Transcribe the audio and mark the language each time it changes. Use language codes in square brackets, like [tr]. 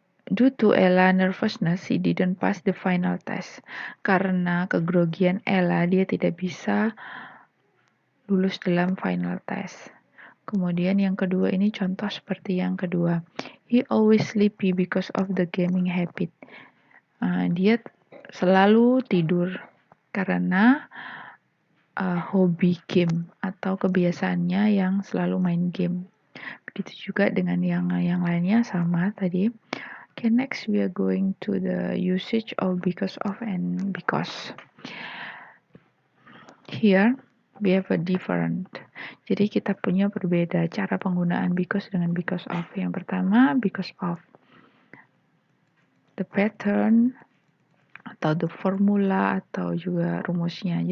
[en] Due to Ella nervousness, she didn't pass the final test. [id] Karena kegrogian Ella, dia tidak bisa lulus dalam final test. Kemudian yang kedua ini contoh seperti yang kedua. [en] He always sleepy because of the gaming habit. [id] Dia selalu tidur karena hobi game atau kebiasaannya yang selalu main game. Begitu juga dengan yang lainnya sama tadi. [en] Okay, next we are going to the usage of because of and because. Here we have a different. [id] Jadi kita punya berbeda cara penggunaan because dengan because of. Yang pertama because of the pattern atau the formula atau juga rumusnya.